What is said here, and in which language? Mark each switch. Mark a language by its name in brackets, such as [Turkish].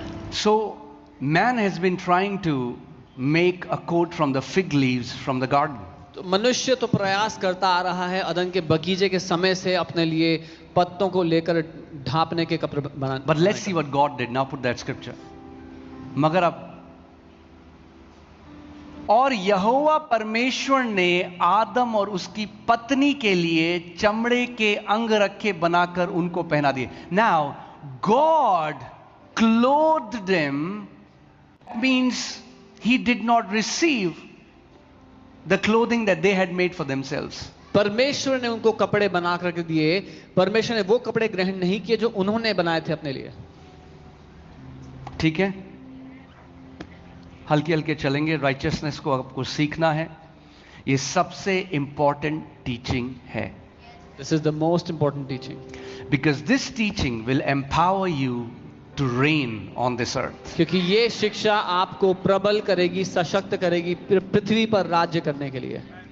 [English] So man has been trying to make a coat from the fig leaves from the garden. [Hindi] तो मनुष्य तो प्रयास करता आ रहा है अदन के बगीचे के समय से अपने लिए पत्तों को लेकर ढांपने के कपड़े बना. [English] But let's see what God did. Now put that scripture. [Hindi] मगर अब और यहोवा परमेश्वर ने आदम और उसकी पत्नी के लिए चमड़े के अंगरखे बनाकर उनको पहना दिए. [English] Now God clothed them. Means he did not receive the clothing that they had made for themselves. [Hindi] परमेश्वर ने उनको कपड़े बना करके दिए. परमेश्वर ने वो कपड़े ग्रहण नहीं किए जो उन्होंने बनाए थे अपने लिए. ठीक है, हल्के हल्के चलेंगे. राइचियसनेस को आपको सीखना है. ये सबसे इंपॉर्टेंट टीचिंग है. [English] This is the most important teaching. Because this teaching will empower you to reign on this earth. [Hindi] क्योंकि ये शिक्षा आपको प्रबल करेगी, सशक्त करेगी पृथ्वी पर राज्य करने के लिए.